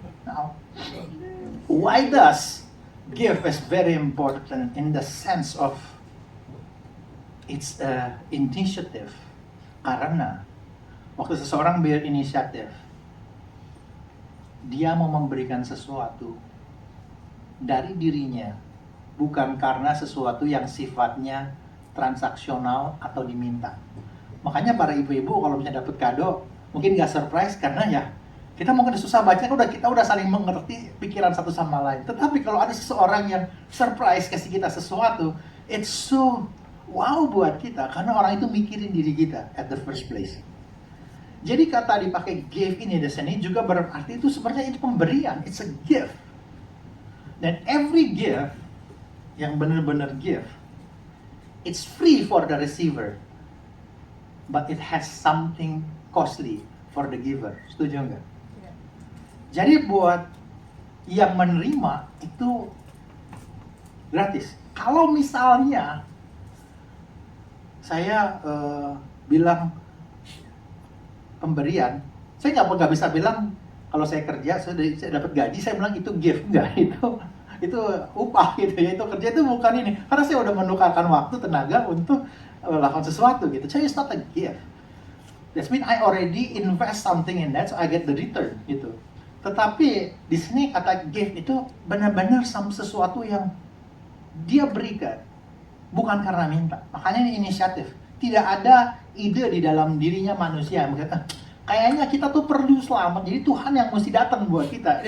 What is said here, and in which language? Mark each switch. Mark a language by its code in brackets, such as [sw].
[en] Now, why does gift is very important in the sense of it's initiative? [id] Karena waktu seseorang berinisiatif, dia mau memberikan sesuatu dari dirinya, bukan karena sesuatu yang sifatnya transaksional atau diminta. Makanya para ibu-ibu kalau misalnya dapat kado, mungkin nggak surprise karena ya kita mungkin susah baca, kita udah saling mengerti pikiran satu sama lain. Tetapi kalau ada seseorang yang surprise kasih kita sesuatu, [en] it's so wow [id] buat kita karena orang itu mikirin diri kita [en] at the first place. [id] Jadi kata dipakai give ini di sini juga berarti itu sebenarnya itu pemberian, [en] it's a gift. Dan every gift [id] yang benar-benar [en] gift, it's free for the receiver, but it has something costly for the giver. [id] Setuju nggak? Yeah. Jadi buat yang menerima itu gratis. Kalau misalnya saya bilang pemberian, saya nggak bisa bilang kalau saya kerja saya dapat gaji saya bilang itu gift, enggak, itu upah gitu ya, itu kerja itu bukan ini, karena saya udah menukarkan waktu tenaga untuk melakukan sesuatu gitu. [en] So it's not a gift. That means I already invest something in that, so I get the return gitu. [id] Tetapi di sini kata gift itu benar-benar sesuatu yang dia berikan, bukan karena minta. Makanya ini inisiatif. Tidak ada ide di dalam dirinya manusia. Kayaknya kita tuh perlu selamat, jadi Tuhan yang mesti datang buat kita.